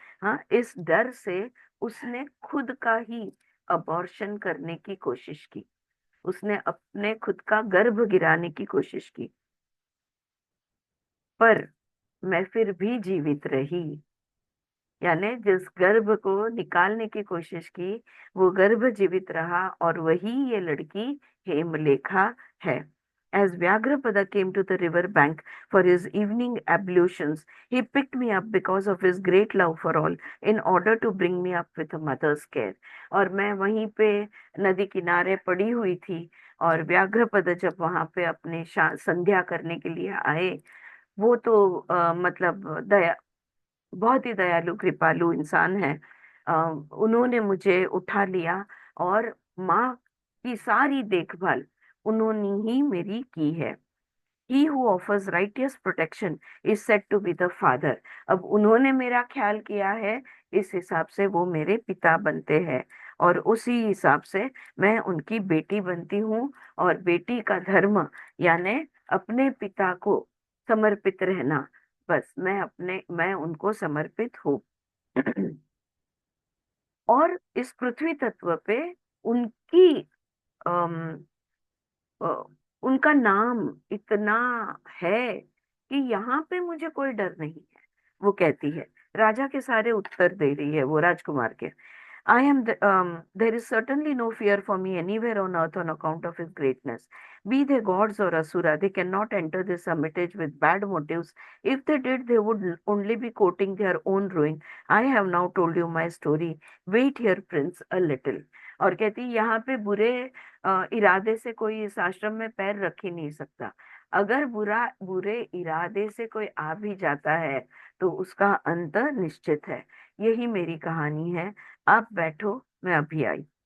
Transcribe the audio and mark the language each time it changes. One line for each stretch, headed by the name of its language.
Hindi: हाँ, इस डर से उसने खुद का ही अबॉर्शन करने की कोशिश की, उसने अपने खुद का गर्भ गिराने की कोशिश की, पर मैं फिर भी जीवित रही। यानी जिस गर्भ को निकालने की कोशिश की, वो गर्भ जीवित रहा, और वही ये लड़की हेमलेखा है।
English: As Vyagrapada came to the river bank for his evening ablutions, he picked me up because of his great love for all, in order to bring me up with a mother's care.
Hindi: और मैं वहीं पे नदी किनारे पड़ी हुई थी, और व्याघ्रपद जब वहां पे अपने संध्या करने के लिए आए, वो तो मतलब बहुत ही दयालु कृपालु इंसान है। अ, उन्होंने मुझे उठा लिया, और माँ की सारी देखभाल उन्होंने ही मेरी की है।
English: He who offers righteous protection is said to be the father.
Hindi: अब उन्होंने मेरा ख्याल किया है, इस हिसाब से वो मेरे पिता बनते हैं, और उसी हिसाब से मैं उनकी बेटी बनती हूँ। और बेटी का धर्म यानी अपने पिता को समर्पित रहना, बस मैं उनको समर्पित हूँ। और इस पृथ्वी तत्व पे उनकी अम, अ, उनका नाम इतना है कि यहाँ पे मुझे कोई डर नहीं है, वो कहती है। राजा के सारे उत्तर दे रही है वो राजकुमार के।
English: There is certainly no fear for me anywhere on earth on account of his greatness. Be they gods or asura, they cannot enter this hermitage with bad motives. If they did, they would only be courting their own ruin. I have now told you my story. Wait here, prince, a little.
Hindi: और कहती, यहाँ पे बुरे इरादे से कोई इस आश्रम में पैर रख ही नहीं सकता। अगर बुरे इरादे से कोई आ भी जाता है, तो उसका अंत निश्चित है। यही मेरी कहानी है, आप बैठो, मैं अभी आई।